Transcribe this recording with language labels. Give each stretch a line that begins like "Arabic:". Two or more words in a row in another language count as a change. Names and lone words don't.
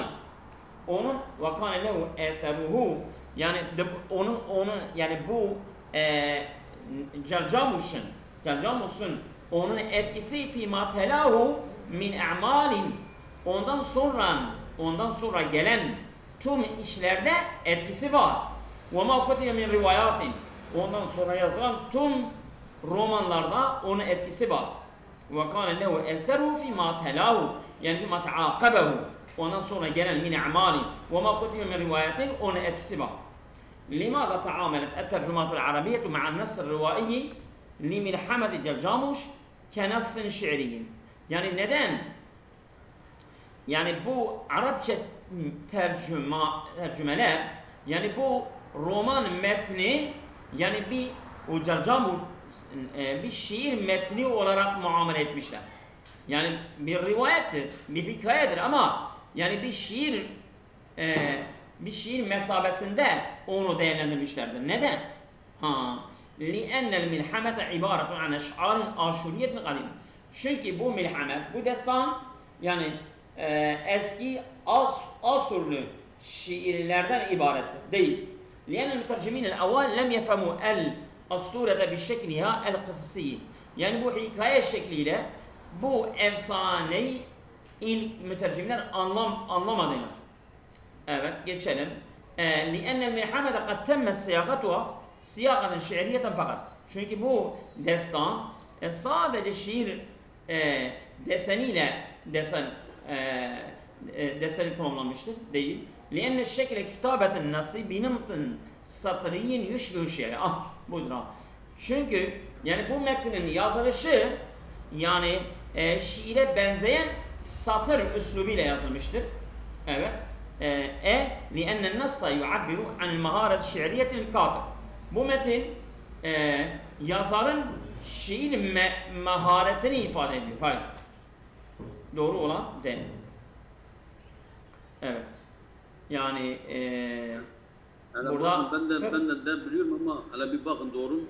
Turkish: Onun
Arabic: وكان له أثره
Turkish: yani onun yani bu Cercamus'un onun etkisi
Arabic: فيما تلاه من أعمال
Turkish: ondan sonra gelen tüm işlerde etkisi var.
Arabic: وما كتب من روايات
Turkish: ondan sonra yazılan tüm romanlarda onun etkisi var.
Arabic: وكان له أثره فيما تلاه يعني فيما تعاقبه
Turkish: ondan sonra gelen
Arabic: من أعمال وما كتب من روايات
Turkish: onun etkisi var.
Arabic: لماذا تعاملت الترجمات العربية مع النص الروائي لملحمة جرجاموش كنص شعري
Turkish: Yani neden? Yani bu Arapça tercümeler, yani bu roman metni, yani bir o Carcamur bir şiir metni olarak muamele etmişler. Yani bir rivayettir, bir hikayedir ama yani bir şiir mesabesinde onu değerlendirmişlerdir. Neden?
Arabic: لِأَنَّ الْمِلْحَمَةَ عِبَارَةٌ عَنْ اَشْعَارٍ آشُرِيَّةٍ قَدِيمٍ.
Turkish: Çünkü bu milhame, bu destan yani eski Asurlu şiirlerden ibarettir. Değil.
Arabic: لأن المترجمين الأول لم يفهموا الأسطورة بشكلها القصصي.
Turkish: Yani bu hikaye şekliyle bu efsaneyi ilk mütercimler anlamadılar. Evet, geçelim.
Arabic: لأن الملحمة قد تم صياغتها صياغة شعرية fakat.
Turkish: Çünkü bu destan sadece şiir deseni tamamlanmıştır. Değil.
Arabic: لأن الشكل كتابة النص بنمط سطري يشبه الشعر.
Turkish: Budur. Çünkü yani bu metnin yazılışı yani şiire benzeyen satır üslubuyla yazılmıştır. Evet.
Arabic: لأن النص يعبر عن المهارة الشعرية للكاتب.
Turkish: Bu metin yazarın şiir maharetini ifade ediyor. Hayır. Doğru olan değil. Evet. Yani burada ben de biliyorum ama hala bir bakın doğru mu?